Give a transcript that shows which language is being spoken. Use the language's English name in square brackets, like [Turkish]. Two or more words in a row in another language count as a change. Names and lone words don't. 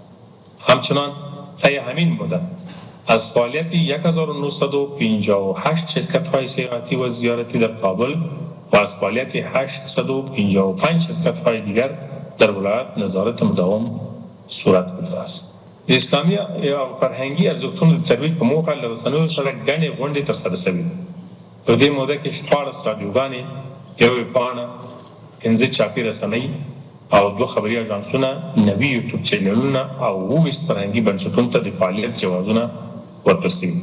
[Persian] همچنان طی همین مدت از فعالیت 1958 شرکت‌های سیاحتی و زیارتی در کابل و از فعالیت 855 شرکت‌های دیگر در ولایت نظارت مداوم صورت گرفته است. [Pashto] اسلامی او فرهنګي ارزښتونو د ترویج په موخه له رسنیو سره ګڼې غونډې ترسره شوې. په دې موده کې 14 رادیوګانې، یوه پاڼه، 15 چاپي رسنۍ او 2 خبري اژانسونه، 90 یوټیوب چینلونه او 20 فرهنګي بنسټونو ته د فعالیت جوازونه ورکړل شوي.